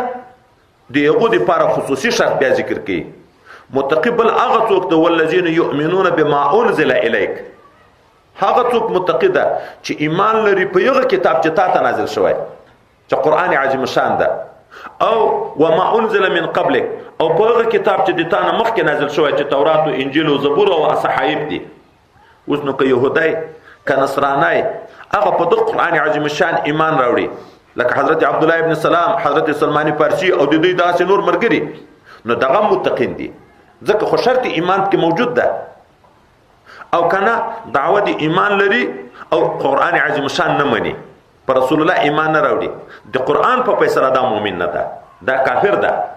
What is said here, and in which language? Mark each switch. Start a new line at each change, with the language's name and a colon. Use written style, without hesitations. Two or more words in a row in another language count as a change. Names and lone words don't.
Pashto: د يهود لپاره خصوصي شرط بیا ذکر کړي. متقی بل هغه څوک ده
Arabic: والذین یؤمنون بما انزل الیک،
Pashto: هغه څوک متقی ده چې ایمان لري په یوه کتاب چې تا ته نازل شوی چې قرآن عظیم شان ده، او
Arabic: وما انزل من قبلک،
Pashto: او په هغه کتاب چې د تا نه مخکې نازل شوی چې تورات او انجیل او زبور او صحائف دي. اوس نو که یهودی که نصرانی هغه په دغه قرآن عظیم شان ایمان راوړي لکه حضرت عبدالله ابن سلام، حضرت سلمان فارسی او د دوی داسې نور ملګري، نو دغه متقین دي ځکه خو شرط ایمان کې موجود ده. او کنه دعوه د ایمان لري او قرآن عظیم شان نه مني، پر رسول الله ایمان نه راوړي، د قرآن په فیصله دا مؤمن نه ده، دا کافر ده.